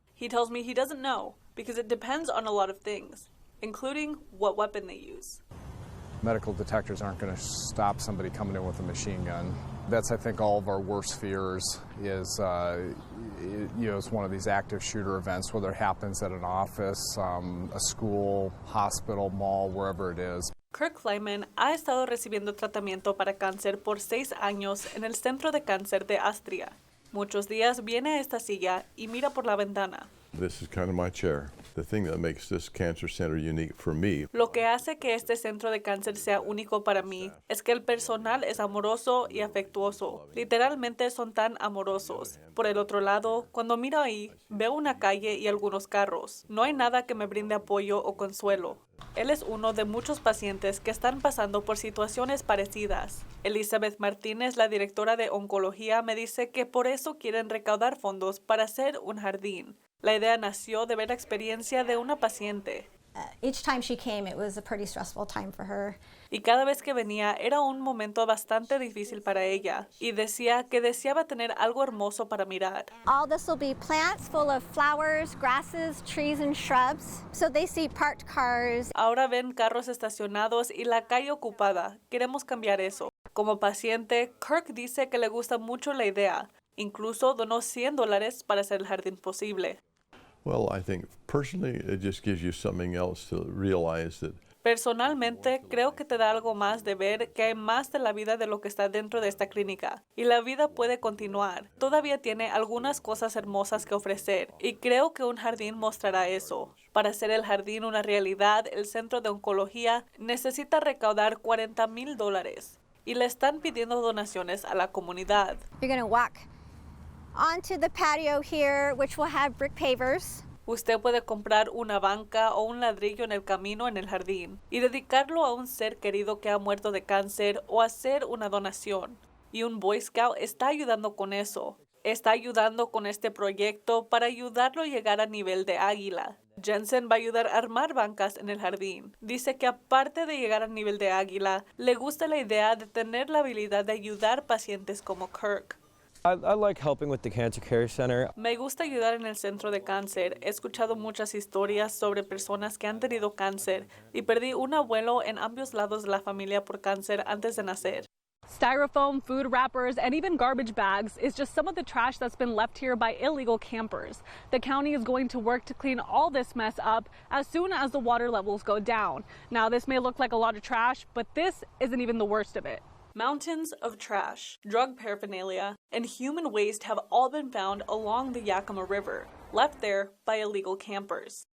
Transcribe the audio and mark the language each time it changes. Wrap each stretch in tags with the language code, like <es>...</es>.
<en>He tells me he doesn't know because it depends on a lot of things, including what weapon they use. Medical detectors aren't going to stop somebody coming in with a machine gun. That's, I think, all of our worst fears is, it's one of these active shooter events, whether it happens at an office, a school, hospital, mall, wherever it is.</en> <es>Kirk Lyman ha estado recibiendo tratamiento para cáncer por 6 años en el Centro de Cáncer de Astria. Muchos días viene a esta silla y mira por la ventana.</es> <en>This is kind of my chair. The thing that makes this cancer center unique for me.</en> <es>Lo que hace que este centro de cáncer sea único para mí es que el personal es amoroso y afectuoso. Literalmente son tan amorosos. Por el otro lado, cuando miro ahí, veo una calle y algunos carros. No hay nada que me brinde apoyo o consuelo. Él es uno de muchos pacientes que están pasando por situaciones parecidas. Elizabeth Martínez, la directora de oncología, me dice que por eso quieren recaudar fondos para hacer un jardín. La idea nació de ver la experiencia de una paciente.</es> <en>Each time she came, it was a pretty stressful time for her.</en> <es>Y cada vez que venía era un momento bastante difícil para ella. Y decía que deseaba tener algo hermoso para mirar.</es> <en>All this will be plants full of flowers, grasses, trees, and shrubs. So they see parked cars.</en> <es>Ahora ven carros estacionados y la calle ocupada. Queremos cambiar eso. Como paciente, Kirk dice que le gusta mucho la idea. Incluso donó $100 para hacer el jardín posible.</es> <en>Well, I think personally it just gives you something else to realize that.</en> <es>Personalmente, creo que te da algo más de ver que hay más de la vida de lo que está dentro de esta clínica. Y la vida puede continuar. Todavía tiene algunas cosas hermosas que ofrecer. Y creo que un jardín mostrará eso. Para hacer el jardín una realidad, el Centro de Oncología necesita recaudar $40,000. Y le están pidiendo donaciones a la comunidad.</es> <en>You're going to walk onto the patio here, which will have brick pavers.</en> <es>Usted puede comprar una banca o un ladrillo en el camino en el jardín y dedicarlo a un ser querido que ha muerto de cáncer o hacer una donación. Y un Boy Scout está ayudando con eso. Está ayudando con este proyecto para ayudarlo a llegar a nivel de águila. Jensen va a ayudar a armar bancas en el jardín. Dice que aparte de llegar al nivel de águila, le gusta la idea de tener la habilidad de ayudar pacientes como Kirk.</es> <en>I like helping with the Cancer Care Center.</en> <es>Me gusta ayudar en el centro de cáncer. He escuchado muchas historias sobre personas que han tenido cáncer y perdí un abuelo en ambos lados de la familia por cáncer antes de nacer.</es> <en>Styrofoam, food wrappers, and even garbage bags is just some of the trash that's been left here by illegal campers. The county is going to work to clean all this mess up as soon as the water levels go down. Now, this may look like a lot of trash, but this isn't even the worst of it. Mountains of trash, drug paraphernalia, and human waste have all been found along the Yakima River, left there by illegal campers.</en>